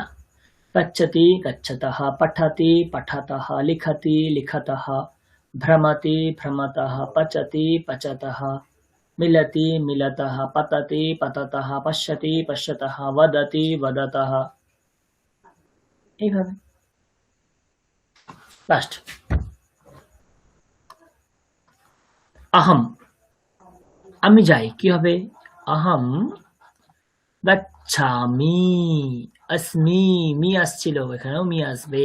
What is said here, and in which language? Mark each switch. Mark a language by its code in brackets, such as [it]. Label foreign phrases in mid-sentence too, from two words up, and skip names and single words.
[sa] গচ্ছতি গচ্ছতঃ পঠতি পঠতঃ লিখতি লিখতঃ ভ্রমতি ভ্রমতঃ পচতি পচতঃ মিলতি মিলতঃ পততি পততঃ পশ্যতি পশ্যতঃ বদতি বদতঃ। [bn] এইভাবে। লাস্ট আহম, আমি যাই, কি হবে? [sa] আহম গচ্ছামি, [bn] अस्मि মি আসছিল, এখানেও মি আসবে।